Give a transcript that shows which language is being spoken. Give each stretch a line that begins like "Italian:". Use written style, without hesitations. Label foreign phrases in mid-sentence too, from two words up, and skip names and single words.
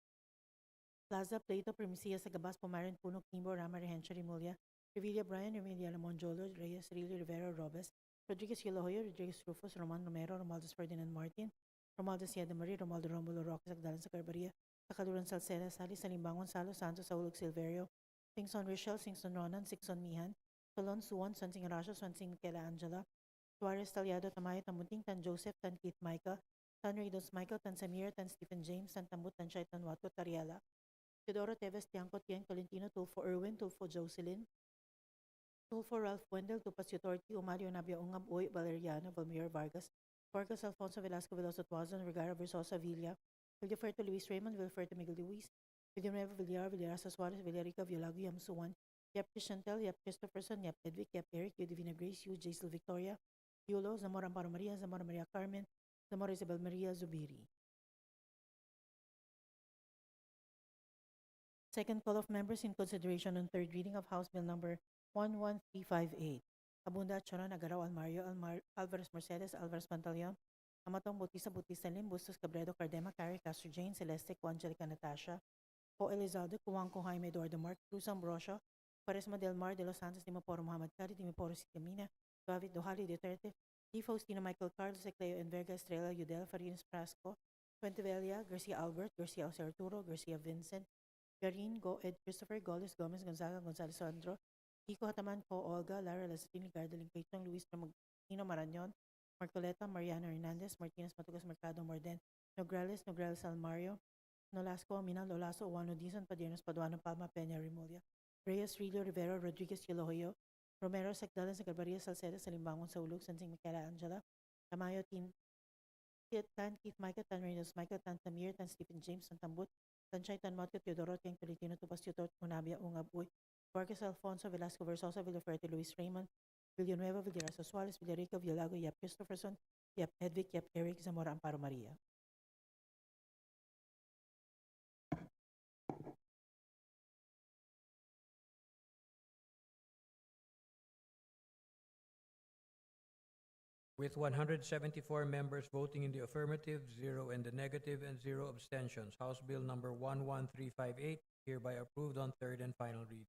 English: Plaza, Plato, Primicia, Sagabas, Pumaran, Puno, Kimbo, Rama, Rehencha, Rimulya, Revilla, Brian, Revilla, Lamon, Jolo, Reyes, Riley, Rivera, Robes, Rodriguez, Hilohoyo, Rodriguez, Rufus, Roman Romero, Romualdez Ferdinand Martin, Romualdez Sieda Marie, Romualdo Romulo Roque, Sagdalan sa Carbaria, Sakaluran Salceda, Sali, Salimbangon, Salo, Santos, Saulog, Silverio, Singson Richel, Singson Ronan, Singson Mihan, Solon, Suwan, Swansing Arasio, Swansing Michaela Angela, Suarez, Talyado, Tamayo, Tamunting, Tan Joseph, Tan Keith Micah, Tan Ridos Michael, Tan Samir, Tan Stephen James, Tan Tambut, Tan Shai, Tan Watko, Tariela, Teodoro Teves, Tiangco, Tiang, Tolentino, Tulfo Irwin, Tulfo Jocelyn, Tulfo Ralph Wendell, Tupas Utorti, Umario Nabia Ungab, Uy, Valeriano, Valmir Vargas, Vargas Alfonso Velasco Veloso Tuazon, Vergara Versosa Villa, Villaferto Luis Raymond, Villaferto Miguel Luis, Villanueva Villar, Villarasa Suarez, Villarica, Villago, Yam Suwan, Yap Chantel, Yap Christopherson, Yap Edvic, Yap Eric, Yu Divina Grace, Yu Jaisel Victoria, Yulo, Zamora Amparo Maria, Zamora Maria Carmen, Zamora Isabel Maria Zubiri. Second call of members in consideration on third reading of House Bill number 11358. Abunda Choron Agaraw Almario Alvarez Mercedes Alvarez Pantaleon, Amatong Bautista Lim, Bustos Cabredo Cardema, Carrie Castro Jane, Celeste Angelica Natasha, Po Elizalde, Kuwangko Jaime Eduardo Mark, Cruz Ambrosio, Paresma Del Mar de los Santos, Dimaporo Muhammad Kari, Dimaporo Sitamina, David Duhali Duterte, Di Faustino Michael Carlos, Ecleo Enverga Estrella Udel, Farinas Frasco, Fuentevella, Garcia Albert, Garcia Jose Arturo, Garcia Vincent, Garin, Go Ed Christopher, Goles Gomez, Gonzaga, Gonzales Sandro, Kiko Hataman, Co Olga, Lara Lazatin, Ligardo Lincaytong, Luis Ramagino Marañon, Marcoleta, Mariana Hernandez, Martinez Matugas Mercado Morden, Nograles, Nograles Almario, Nolasco, Amina, Lolaso, Uano Dizon, Padiernos, Paduano, Palma, Peña, Rimulya, Reyes, Rillo, Rivero, Rodriguez, Hilohoyo, Romero, Sagdalan, Sagbarbaria, Salcedo, Salimbangon, Saulug, Sansing, Michaela Angela, Tamayo, Tan Keith Micah, Tan Reynos Michael, Tan Tamir, Tan Stephen James, Tan Tambut, Tan Chay, Tan Mateo, Teodoro, Tiang Tolentino, Tupas, Tutor, Unabia, Ungab, Uy, Vargas Alfonso, Velasco Versosa, Villaferte, Luis Raymond, Villanueva, Villarasa Suarez, Villarica, Villago, Yap Christopherson, Yap Edvic, Yap Eric, Zamora Amparo Maria. With 174 members voting in the affirmative, 0 in the negative, and 0 abstentions, House Bill number 11358 hereby approved on third and final read.